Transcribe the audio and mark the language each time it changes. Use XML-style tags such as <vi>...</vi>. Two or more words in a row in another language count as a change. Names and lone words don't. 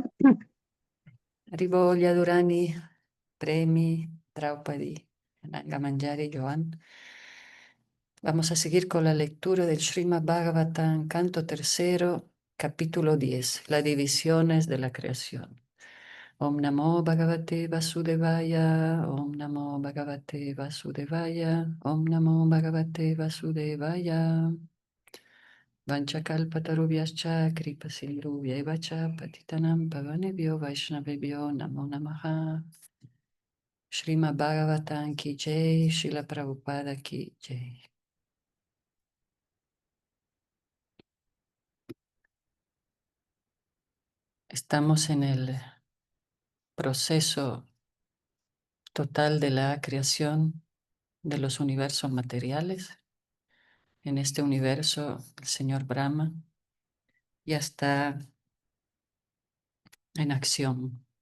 <es>Haribol, Yadurani, Premi, Draupadi, Gamanjari, Joan. Vamos a seguir con la lectura del Srimad Bhagavatam, canto tercero, capítulo 10, las divisiones de la creación.</es> <sa>Om Namo Bhagavate Vasudevaya, Om Namo Bhagavate Vasudevaya, Om Namo Bhagavate Vasudevaya. Vanchakalpatarubhyascha kripasindhubhyaiva cha patitanam pavanebhyo vaishnavebhyo namo namaha.</sa> <hi>Srimad Bhagavatam ki jai, Srila Prabhupada ki jai.</hi> <es>Estamos en el proceso total de la creación de los universos materiales. En este universo, el señor Brahma ya está en acción.</es>